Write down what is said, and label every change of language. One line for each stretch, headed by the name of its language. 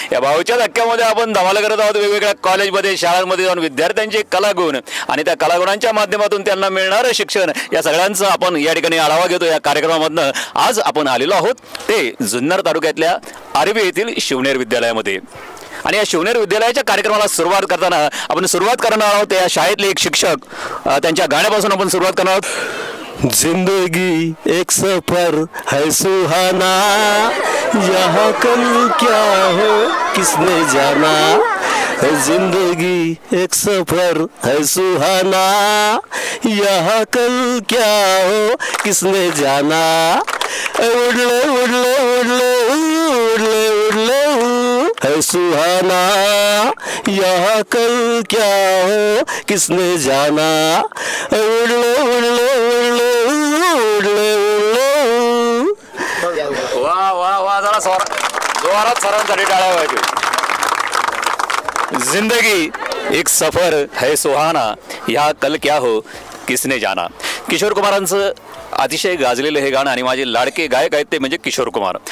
Marathi: या भाऊच्या धक्क्यामध्ये आपण धमाल करत आहोत. वेगवेगळ्या कॉलेजमध्ये, शाळांमध्ये जाऊन विद्यार्थ्यांचे कलागुण आणि त्या कलागुणांच्या माध्यमातून त्यांना मिळणारं शिक्षण या सगळ्यांचं आपण या ठिकाणी आढावा घेतो. या कार्यक्रमामधनं आज आपण आलेलो आहोत ते जुन्नर तालुक्यातल्या आर्वी येथील शिवनेर विद्यालयामध्ये. आणि या शिवनेर विद्यालयाच्या कार्यक्रमाला सुरुवात करताना आपण सुरुवात करणार आहोत या शाळेतले एक शिक्षक, त्यांच्या गाण्यापासून आपण सुरुवात करणार आहोत.
Hindi: जिंदगी एक सफर है सुहाना, यहाँ कल क्या हो किसने जाना. जिंदगी एक सफर है सुहाना, यहाँ कल क्या हो किसने जाना. उड़ले उड़ले उड़ले उड़ले उड़ले है सुहाना, यहाँ कल क्या हो किसने जाना. उड़ले उड़ले उड़ले उड़ले उड़ले.
Marathi: वा वा वा, जरा जोरात सरांसाठी टाळ्या वाजवा.
Hindi: जिंदगी एक सफर है सुहाना, यहाँ कल क्या हो किसने जाना.
Marathi: किशोर कुमारांचं अतिशय गाजलेलं हे गाणं आणि माझे लाडके गायक आहेत ते म्हणजे किशोर कुमार.